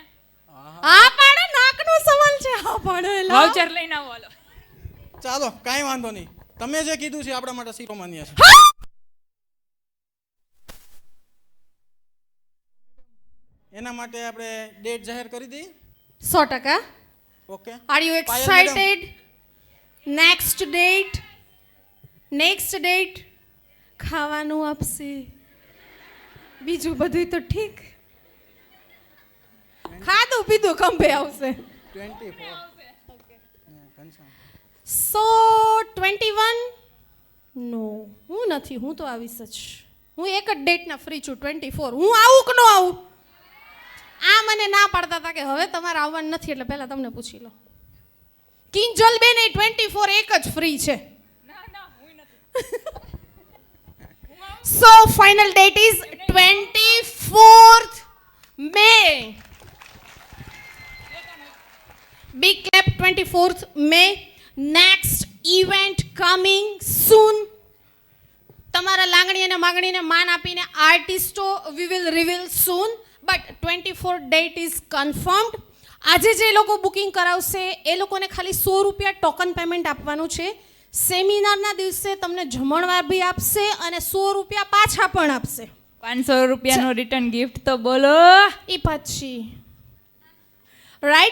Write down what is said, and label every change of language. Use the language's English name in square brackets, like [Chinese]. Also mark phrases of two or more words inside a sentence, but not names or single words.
[Gujarati] હા પાડો, નાકનો સવાલ છે. હા પાડો, એ લાવો. વાઉચર લઈને આવો. હાલો. ચાલો, કાંઈ વાંધો નહીં. તમે જે કીધું છે આપણા માટે શિરોમાન્ય છે. એના માટે આપણે ડેટ જાહેર કરી દઈએ. 100%. ઓકે. [English] Are you excited? Next date. next date [Gujarati] ખાવાનું આપશે, બીજું બધું તો ઠીક. ખાધું પીધું ખંભે આવશે. 24. સો 21? નો, હું નથી. હું તો આવીશ જ. હું એક જ ડેટના ફ્રી છું, 24. હું આવું કે ન આવું? આ મને ના પાડતા હતા કે હવે તમારે આવવાનું નથી, એટલે પહેલા તમને પૂછી લો. કિંજલ બેન, 24 એક જ ફ્રી છે. [English] So final date is 24th May. Big clap. 24th May. Next event coming soon. [Gujarati] તમારા લાગણી અને માગણીને માન આપીને આર્ટિસ્ટો [English] we will reveal soon, but 24 date is confirmed. [Gujarati] આજે જે લોકો બુકિંગ કરાવશે એ લોકોને ખાલી 100 રૂપિયા [English] token payment [Gujarati] આપવાનું છે. સેમિનારના દિવસે તમને જમણવાર બી આપશે અને 100 રૂપિયા પાછા પણ આપશે. 500 રૂપિયાનો [English] return gift [Gujarati] તો બોલો. એ પછી રાઈટ.